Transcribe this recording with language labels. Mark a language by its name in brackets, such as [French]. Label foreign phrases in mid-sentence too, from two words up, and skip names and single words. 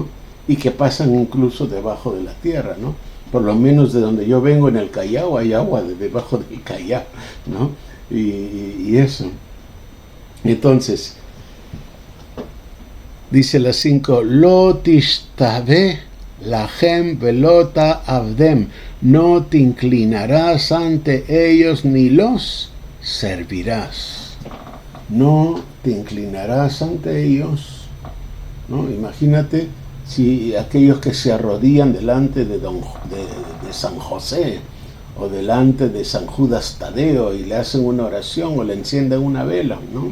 [Spanish] Y que pasan incluso debajo de la tierra, ¿no? Por lo menos de donde yo vengo, en el Callao, hay agua debajo del Callao, ¿no? Y eso. Entonces, dice las 5, [Hebrew] לא תשתחווה להם ולא תעבדם, [Spanish] no te inclinarás ante ellos ni los servirás. no te inclinarás ante ellos, ¿no? Imagínate si aquellos que se arrodillan delante de San José o delante de San Judas Tadeo y le hacen una oración o le encienden una vela, ¿no?